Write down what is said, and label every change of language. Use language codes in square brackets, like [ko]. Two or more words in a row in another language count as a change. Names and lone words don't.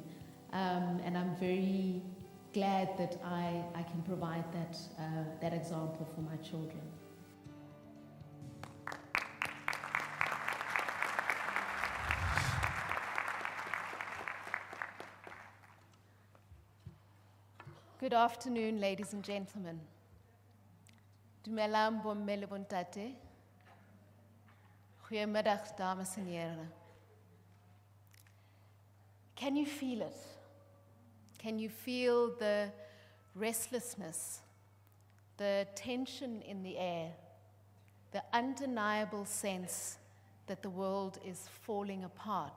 [en] And I'm very glad that I can provide that example for my children. Good afternoon, ladies and gentlemen. [st] Dumelang bomme le bontate. [af] Goeiemiddag, dames en heren. [en] Can you feel it? Can you feel the restlessness, the tension in the air, the undeniable sense that the world is falling apart.